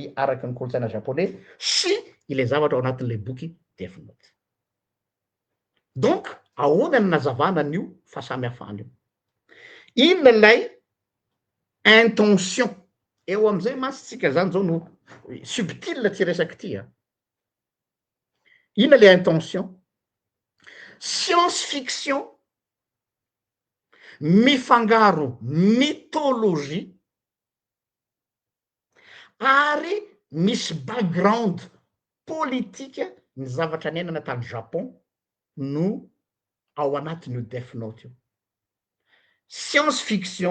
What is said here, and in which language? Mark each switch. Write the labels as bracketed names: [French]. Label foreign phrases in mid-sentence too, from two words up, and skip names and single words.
[Malagasy] araky ny kolotsaina japonais sy ile zavatra ao anatin'le boky death note donc ahoana ny nazavana an'io fa samy hafana io inona lay intention eo am'izay masitsika zany zao no subtile ty resaky ty a inona le intention [French] science fiction [Malagasy] mifangaro mythologie ary misy [French] background politique [Malagasy] ny zavatra nenana tany Japon no ao anatin'io death note io [French] science fiction